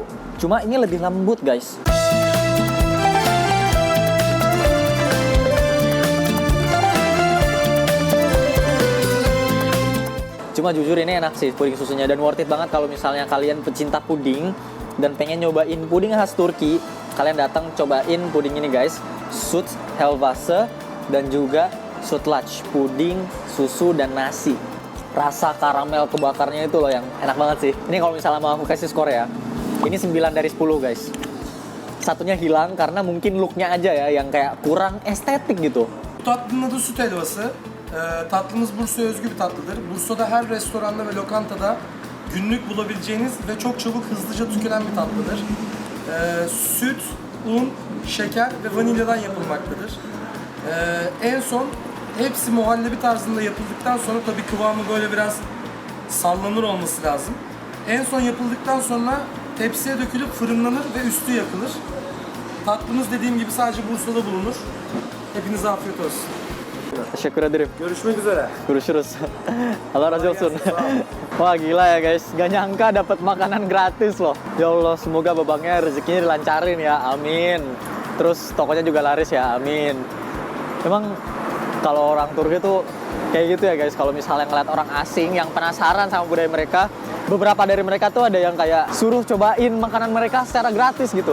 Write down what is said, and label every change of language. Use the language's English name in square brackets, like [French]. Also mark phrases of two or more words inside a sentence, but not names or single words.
[Indonesian] Cuma ini lebih lembut guys. Cuma jujur ini enak sih puding susunya dan [English] worth it [Indonesian] banget kalau misalnya kalian pecinta puding dan pengen nyobain puding khas Turki, kalian datang cobain puding ini guys, Sud Helvası dan juga Sud Latch, puding susu dan nasi. Rasa karamel kebakarnya itu loh yang enak banget sih. Ini kalau misalnya mau aku kasih skor ya, ini 9 dari 10 guys. Satunya hilang karena mungkin looknya aja ya yang kayak kurang estetik gitu. [Turkish] Tatlının adı süt helvası. Tatlımız Bursa'ya özgü bir tatlıdır. Bursa'da her restoranda ve lokantada günlük bulabileceğiniz ve çok çabuk hızlıca tükenen bir tatlıdır. Süt, un, şeker ve vanilyadan yapılmaktadır. En son hepsi muhallebi tarzında yapıldıktan sonra tabii kıvamı böyle biraz sallanır olması lazım. En son yapıldıktan sonra tepsiye dökülüp fırınlanır ve üstü yakılır. Tatlımız dediğim gibi sadece Bursa'da bulunur. Hepinize afiyet olsun. Teşekkür ederim. Görüşmek üzere. Görüşürüz. Allah razı olsun. [Indonesian] Wah gila ya guys, gak nyangka dapat makanan gratis loh. Ya Allah, semoga babangnya rezekinya dilancarin ya, amin. Terus tokonya juga laris ya, amin. Emang kalau orang Turki tuh kayak gitu ya guys, kalau misalnya ngeliat orang asing yang penasaran sama budaya mereka, beberapa dari mereka tuh ada yang kayak suruh cobain makanan mereka secara gratis gitu.